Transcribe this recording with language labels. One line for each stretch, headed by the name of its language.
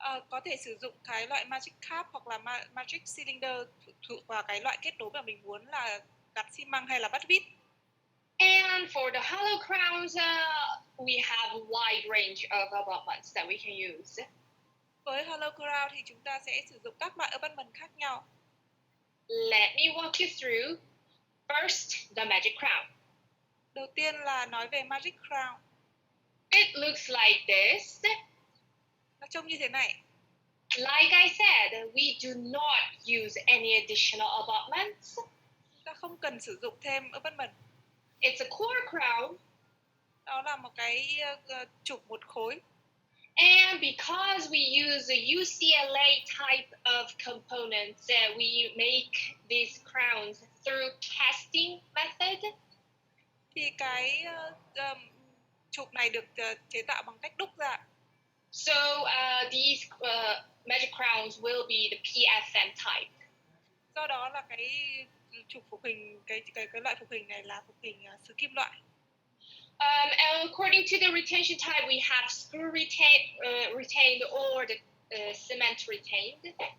Vietnamese: Có thể sử dụng cái loại Magic Cap hoặc là Magic Cylinder thuộc vào cái loại kết nối mà mình muốn là gắn xi măng hay là bắt vít.
English: And for the hollow crowns, we have a wide range of abutments that we can use.
Vietnamese: Với Hollow Crown thì chúng ta sẽ sử dụng các loại abutment khác nhau.
English: Let me walk you through. First, the magic crown.
Vietnamese: Đầu tiên là nói về Magic Crown.
English: It looks like this.
Vietnamese: Nó trông như thế này.
English: Like I said, we do not use any additional abutments.
Vietnamese: Chúng ta không cần sử dụng thêm abutment.
English: It's a core crown.
Vietnamese: Đó là một cái trục một khối.
English: And because we use a UCLA type of components, we make these crowns through casting method.
Vietnamese: Thì cái trục này được chế tạo bằng cách đúc ra.
English: So these magic crowns will be the PFM type.
Vietnamese: Do đó là cái trục phục hình, cái loại phục hình này là phục hình xứ kim loại.
English: And according to the retention type, we have screw retained or the cement retained.